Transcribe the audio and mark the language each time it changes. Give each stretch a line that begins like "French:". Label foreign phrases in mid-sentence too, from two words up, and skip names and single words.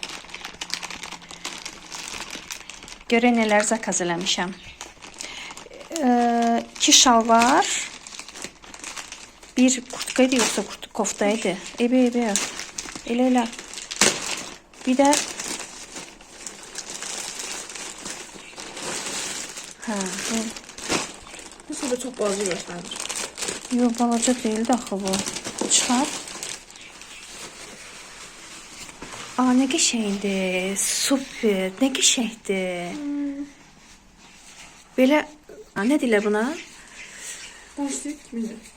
Azerbaijani: Görək nələr zakaz eləmişəm. 2 şalvar. Bir kurtkaydı yoxsa koftaydı. Ebe. Elə. Bir də
Turkish: Nasıl da çok balaca gösterdir. Yok, balaca değil de
Azerbaijani: axı bu. Çıxar. Aa, nə qəşəngdir. Super. Nə qəşəngdir. Belə, nə deyirlər buna?
Turkish: Başlık mıydı?